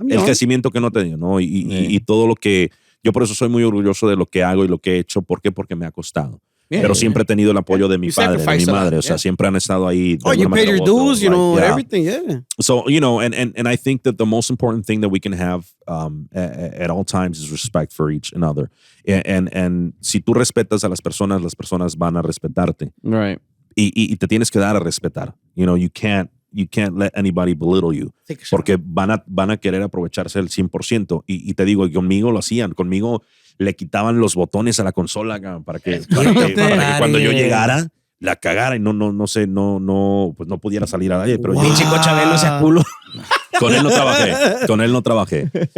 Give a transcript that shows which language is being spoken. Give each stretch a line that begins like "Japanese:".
Spanish: El crecimiento que no he tenido, ¿no? Y todo lo que... Yo por eso soy muy orgulloso de lo que hago y lo que he hecho. ¿Por qué? Porque me ha costado. Pero siempre he tenido el apoyo de mi padre, de mi madre. O sea, siempre han estado ahí.
English: Oh, you paid your dues, you know, everything, yeah. So, you know, and I think that the most important thing that we can have at all times is respect for each another. And
Spanish: si tú respetas a las personas van a respetarte.
English: Right.
Spanish: Y te tienes que dar a respetar.
English: You know, you can't let anybody belittle you.
Spanish: Porque van a querer aprovecharse el 100%. Y te digo, conmigo lo hacían. Conmigo le quitaban los botones a la consola para que cuando yo llegara la cagara y pues no pudiera salir al aire. Pero wow. Chico Chabelo se culo. Con él no trabajé.